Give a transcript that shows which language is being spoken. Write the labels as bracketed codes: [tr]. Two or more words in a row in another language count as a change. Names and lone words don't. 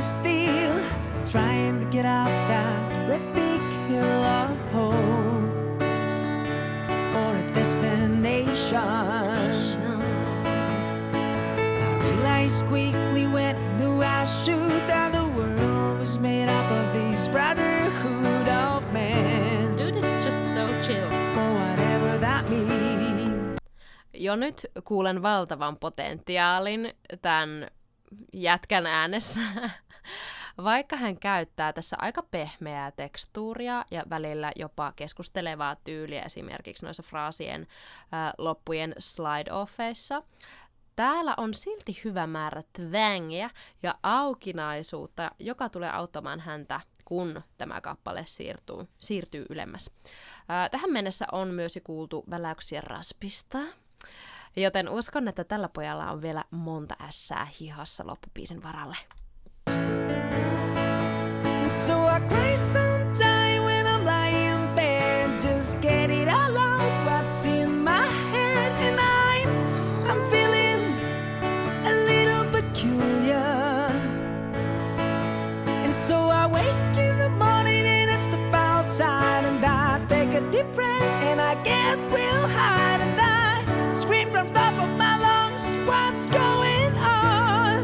[en] still trying to get out that great big hill of hopes for a destination. I realized quickly when I knew I should that the world was made up of this brotherhood of men. Dude is just so chill. For whatever that means. [fi] Jo nyt kuulen valtavan potentiaalin tämän jätkän äänessä, vaikka hän käyttää tässä aika pehmeää tekstuuria ja välillä jopa keskustelevaa tyyliä esimerkiksi noissa fraasien loppujen slide-offeissa. Täällä on silti hyvä määrä twängiä ja aukinaisuutta, joka tulee auttamaan häntä, kun tämä kappale siirtyy ylemmäs. Tähän mennessä on myös kuultu väläyksiä raspista, joten uskon, että tällä pojalla on vielä monta ässää hihassa loppubiisin varalle. [en] So I cry sometime when I'm lying in bed, just get it all out what's in my head, and I'm feeling a little peculiar. And so I wake in the morning and I step outside and I take a deep breath and I get real high and I scream from top of my lungs, what's going on?